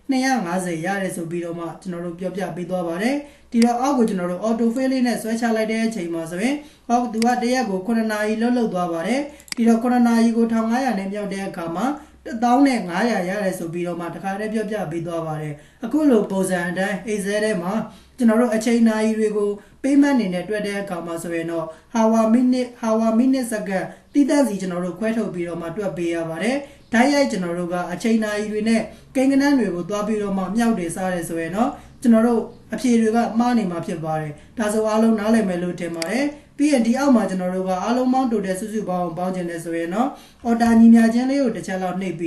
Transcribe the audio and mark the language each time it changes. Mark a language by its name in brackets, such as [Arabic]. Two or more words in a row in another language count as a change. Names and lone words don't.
[Burmese] 250 ရတယ်ဆိုပြီးတော့မှကျွန်တော်တို့ပြောပြပေးသွားပါတယ်ဒီတော့အောက်ကိုကျွန်တော်တို့ [English] auto fill [Burmese] လေးနဲ့ဆွဲချလိုက်တဲ့အချိန်မှာဆိုရင်သူကတရက်ကို9နာရီလှုပ်သွားပါတယ်ဒီတော့9နာရီကို1500နဲ့မြောက်တဲ့အခါမှာ1500ရတယ်ဆိုပြီးတော့မှတခါတည်းပြောပြပေးသွားပါတယ်အခုလိုပုံစံအတိုင်း Excel ထဲမှာကျွန်တော်တို့အချိန်နာရီတွေကို payment အနေနဲ့တွက်တဲ့အခါမှာဆိုရင်တော့ [English] hour minute second [Burmese] တည်တံ့စီကျွန်တော်တို့ခွဲထုတ်ပြီးတော့မှ တွက်ပေးရပါတယ်ဓာတ်ရိုက်ကျွန်တော်တို့ကအချိန်နာရီတွေနဲ့ကိန်းဂဏန်းတွေကိုတွားပြီးတော့မှမြောက်တယ်စားတယ်ဆိုရင်တော့ကျွန်တော်တို့အဖြေတွေကမှားနေမှာဖြစ်ပါတယ်ဒါဆိုအားလုံးနားလည်မယ်လို့ထင်ပါတယ်ပြီးရင်ဒီအောက်မှာကျွန်တော်တို့ကအားလုံးပေါင်း total စုစုပေါင်းပေါင်းခြင်းလဲဆိုရင်တော့ order ညီမျှခြင်းလေးကိုတစ်ချက်လောက်နှိပ်